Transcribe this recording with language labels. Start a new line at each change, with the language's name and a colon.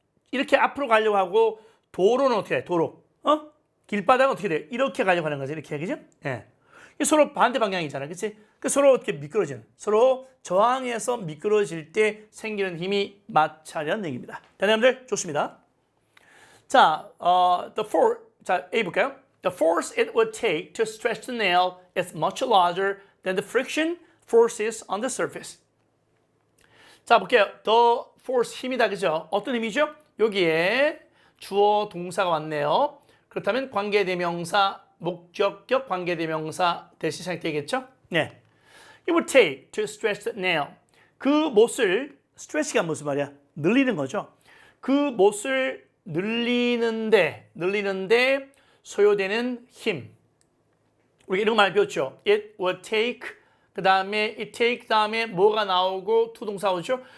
Korean: 이렇게 앞으로 가려고 하고 도로는 어떻게 해? 도로, 길바닥은 어떻게 돼? 이렇게 가려고 하는 거지, 이렇게, 그죠? 예. 서로 반대 방향이잖아, 그렇지? 서로 어떻게 미끄러지는, 서로 저항해서 미끄러질 때 생기는 힘이 마찰이라는 얘기입니다. 여러분들 좋습니다. 자, 자, A 볼까요?
English: The force it would take to stretch the nail is much larger than the friction forces on the surface.
Korean: 자, 볼게요. The force 힘이다, 그죠? 어떤 힘이죠? 여기에 주어 동사가 왔네요. 그렇다면 관계대명사, 목적격 관계대명사 대시 사용되겠죠? 네.
English: It would take to stretch the nail.
Korean: 그 못을, stretch가 무슨 말이야? 늘리는 거죠. 그 못을 늘리는데 소요되는 힘. 우리가 이런 말 배웠죠. It would take, 그 다음에 it take 다음에 뭐가 나오고 투동사 오죠.